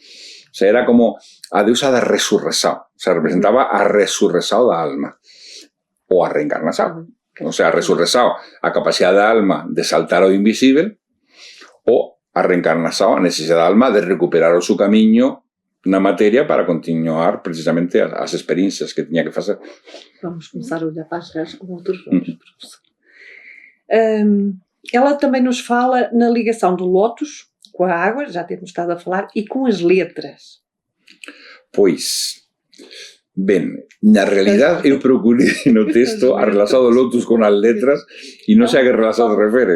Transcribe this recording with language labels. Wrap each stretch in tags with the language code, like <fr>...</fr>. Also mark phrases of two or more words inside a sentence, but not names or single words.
<gl>O sea, era como a deusa da resurrexao, o sea, representaba a resurrexao da alma, ou a reencarnaxao. O sea, a resurrexao, a capacidade da alma de saltar ao invisible, ou a reencarnaxao, a necesidade da alma de recuperar o seu camiño na materia para continuar precisamente as experiencias que tiña que facer.</gl> <pt>Vamos começar a olhar para as Ras com outros olhos, professor. Ela também nos fala na ligação do lótus com a água, já temos estado a falar, e com as letras.</pt> <gl>Pois, ben, na realidad eu procurei no texto a relação do lotus con as letras e non sei a que relação te referes.</gl>